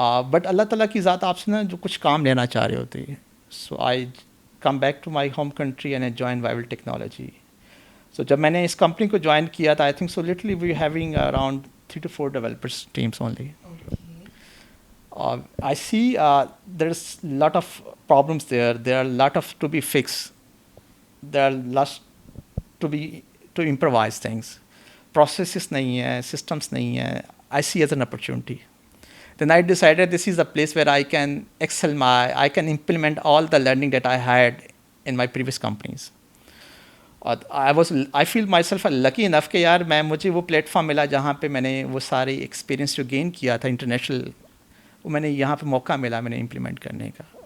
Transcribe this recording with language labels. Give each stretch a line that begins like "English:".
Urdu: But اللہ تعالیٰ کی ذات آپ سے نا جو کچھ کام لینا چاہ رہے ہوتے ہیں.
English: So I come back to my home country and I joined Vival Technology. So
Urdu: جب میں نے اس کمپنی کو جوائن کیا تھا,
English: I think so literally we were having around 3 to 4 developers teams only. I see there's a lot of problems there. There are a lot of to be fixed. There are lots to improvise things.
Urdu: Processes nahi hai, systems nahi hai.
English: I see as an opportunity. Then I decided this is a place where I can excel I can implement all the learning that I had in my previous companies. I feel myself lucky enough
Urdu: کہ یار مجھے وہ plate form ملا جہاں پہ میں نے وہ سارے ایکسپیرینس جو گین کیا تھا انٹرنیشنل, وہ میں نے یہاں پہ موقع ملا میں نے امپلیمنٹ کرنے کا.